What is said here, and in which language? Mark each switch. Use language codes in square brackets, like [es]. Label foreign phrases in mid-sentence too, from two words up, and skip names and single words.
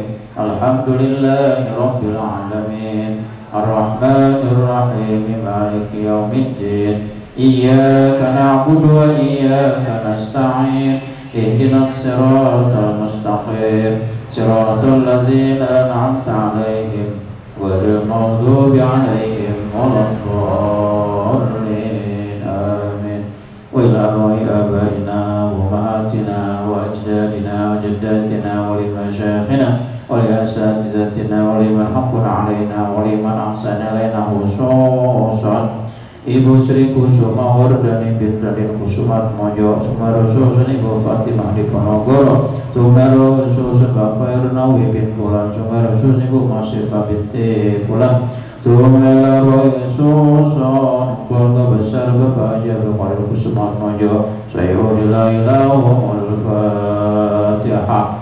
[ar] الحمد لله رب العالمين الرحمن الرحيم مالك يوم الدين إياك نعبد وإياك نستعين اهدنا الصراط المستقيم صراط الذين أنعمت عليهم غير المغضوب عليهم ولا الضالين آمين. وإلى أرواح آبائنا وأمهاتنا وأجدادنا وجداتنا ولمشايخنا ولأساتذتنا ولمن حق علينا ولمن أحسن إلينا خصوصا [id] Ibu Sri Kusuma Wardani bin Raden Kusumat Mojo Sumeru Susun Ibu Fatimah Diponegoro Sumeru Susun Bapak Irnawi bin Pulan Sumeru Susun Ibu Masifah binti Pulan Sumeru Susun keluarga besar Bapak Haji Abdul Qadir Kusumat Mojo Sayyidillahil Fatihah.